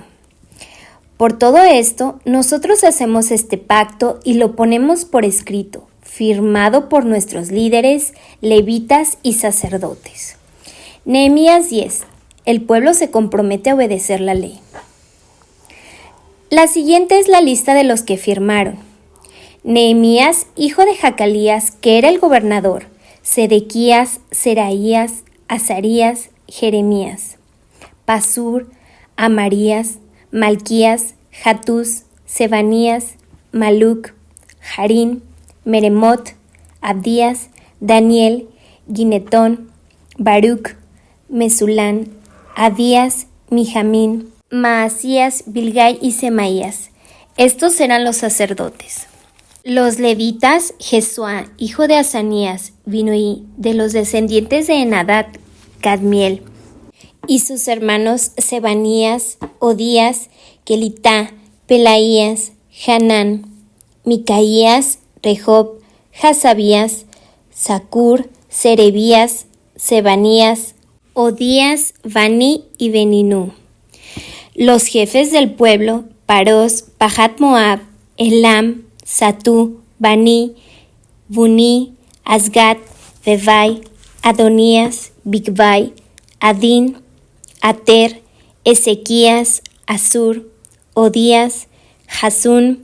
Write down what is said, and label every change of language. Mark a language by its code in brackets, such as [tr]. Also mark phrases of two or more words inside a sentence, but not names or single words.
[es] Por todo esto, nosotros hacemos este pacto y lo ponemos por escrito, firmado por nuestros líderes, levitas y sacerdotes. Nehemías 10. El pueblo se compromete a obedecer la ley. La siguiente es la lista de los que firmaron. Nehemías, hijo de Jacalías, que era el gobernador, Sedequías, Seraías, Azarías, Jeremías, Pasur, Amarías, Malquías, Jatús, Sebanías, Maluc, Harín, Meremot, Abdías, Daniel, Ginetón, Baruc, Mesulán, Abías, Mijamín, Maasías, Bilgai y Semaías. Estos eran los sacerdotes. Los levitas, Jesuá, hijo de Asanías, Binuí, de los descendientes de Enadad, Cadmiel, y sus hermanos Sebanías, Odías, Kelitá, Pelaías, Hanán, Micaías, Rehob, Hasabías, Zacur, Serebías, Sebanías, Odías, Bani y Beninú. Los jefes del pueblo, Paros, Pahat Moab, Elam, Satú, Bani, Buni, Asgat, Bevai, Adonías, Bigvai, Adín, Ater, Ezequías, Asur, Odías, Jasún,